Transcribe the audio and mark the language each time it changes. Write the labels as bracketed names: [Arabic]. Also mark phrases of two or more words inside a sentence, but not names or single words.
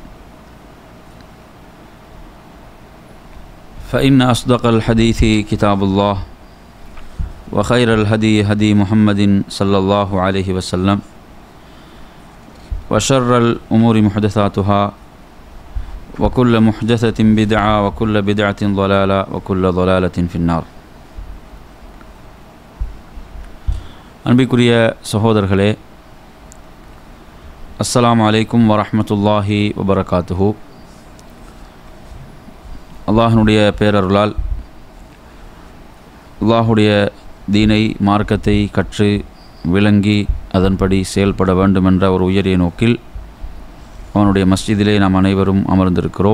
[Arabic] فإن أصدق الحديث كتاب الله وخير الهدي هدي محمد صلى الله عليه وسلم وشر الأمور محدثاتها وكل محدثة بدعة وكل بدعة ضلالة وكل ضلالة في النار. [Tamil] அன்பிற்குரிய சகோதரர்களே, [Arabic] السلام عليكم ورحمة الله وبركاته. [Tamil] அல்லாஹ்வுடைய பேரருளால் அல்லாஹ்வுடைய தீனை மார்க்கத்தை கற்று விளங்கி அதன்படி செயல்பட வேண்டுமென்ற ஒரு உயரிய நோக்கில் அவனுடைய மஸ்ஜிதிலே நாம் அனைவரும் அமர்ந்திருக்கிறோம்.